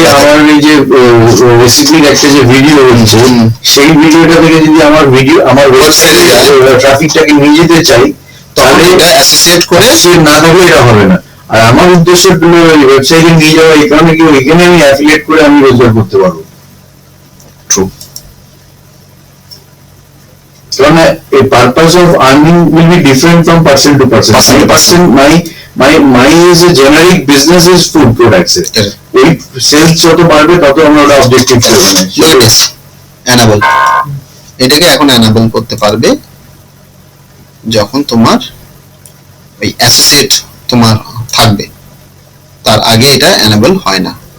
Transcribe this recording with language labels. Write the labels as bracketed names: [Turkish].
[Bangla] আমার এই যে রেসিপির একটা যে ভিডিও রয়েছে সেই ভিডিওটা থেকে যদি আমার ভিডিও আমার ওয়েবসাইটে ট্রাফিকটাকে নিয়ে যেতে চাই তাহলে এটা অ্যাসোসিয়েট করে না থাকলে এটা হবে না। আর আমার উদ্দেশ্য ওয়েবসাইটে নিয়ে যাওয়া এই কারণে কি ওইখানে আমি অ্যাফিলিয়েট করে আমি রোজগার করতে পারবো। [English] True, কারণ a purpose of earning will be different from person to person. My is a generic business is food products. [Bangla] এই সেলস যত বাড়বে তত আমরা ওটা অবজেক্টিভ করব না। এনাবল, এটাকে এখন এনাবল করতে পারবে যখন তোমার ওই অ্যাসোসিয়েট তোমার থাকবে, তার আগে এটা এনাবল হয় না।